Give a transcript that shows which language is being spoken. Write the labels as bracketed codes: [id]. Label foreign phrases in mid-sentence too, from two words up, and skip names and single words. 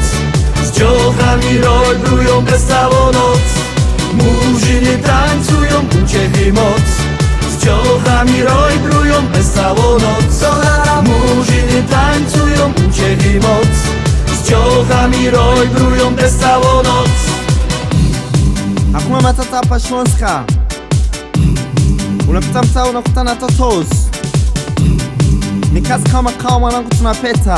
[szl] Z dziołchami roj brują bez całą noc. Murzyny tańcują, uciechy i moc. Z dziołchami roj brują bez całą noc. Murzyny tańcują, uciechy i moc. Z dziołchami roj brują bez całą noc. [sw] Hakuna Matata hapa Śląska. Unapita mtaa unakutana totos. Ni kazi kama kawa mwanangu, tunapeta.